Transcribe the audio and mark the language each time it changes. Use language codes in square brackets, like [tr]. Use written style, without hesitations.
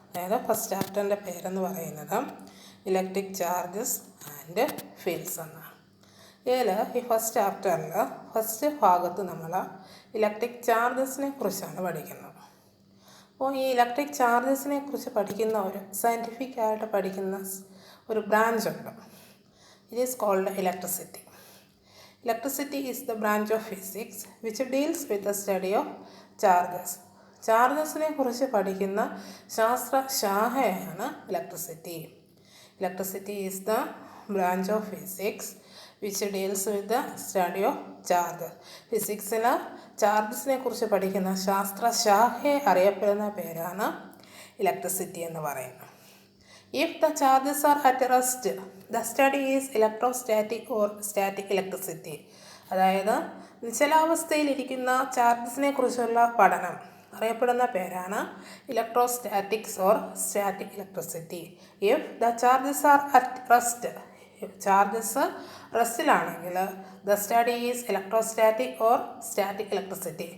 [ml] അതായത് ഫസ്റ്റ് ചാപ്റ്ററിൻ്റെ പേരെന്ന് പറയുന്നത് ഇലക്ട്രിക് ചാർജസ് ആൻഡ് ഫീൽഡ്സ് എന്നാണ്. ഈ ഫസ്റ്റ് ചാപ്റ്ററിൽ ഫസ്റ്റ് ഭാഗത്ത് നമ്മൾ ഇലക്ട്രിക് ചാർജസിനെ കുറിച്ചാണ് പഠിക്കുന്നത്. അപ്പോൾ ഈ ഇലക്ട്രിക് ചാർജസിനെ കുറിച്ച് പഠിക്കുന്ന ഒരു സയൻറ്റിഫിക്കായിട്ട് പഠിക്കുന്ന ഒരു ബ്രാഞ്ചുണ്ട്. [en] It is called electricity. Electricity is the branch of physics which deals with the study of charges. [ml] ചാർജസിനെ കുറിച്ച് പഠിക്കുന്ന ശാസ്ത്രശാഖയാണ് electricity. [en] Electricity is the branch of physics which deals with the study of charges. [ml] ഫിസിക്സിൽ ചാർജസിനെ കുറിച്ച് പഠിക്കുന്ന ശാസ്ത്രശാഖയെ അറിയപ്പെടുന്ന പേരാണ് electricity എന്ന് പറയുന്നത്. [en] If the charges are at rest, the study is electrostatic or static electricity. [ml] അതായത് നിശ്ചലാവസ്ഥയിലിരിക്കുന്ന ചാർജസിനെ കുറിച്ചുള്ള പഠനം അറിയപ്പെടുന്ന പേരാണ് electrostatics or static electricity. [en] if the charges are at rest, [ml] charges റെസ്റ്റിലാണെങ്കിൽ [en] The study is electrostatic or static electricity.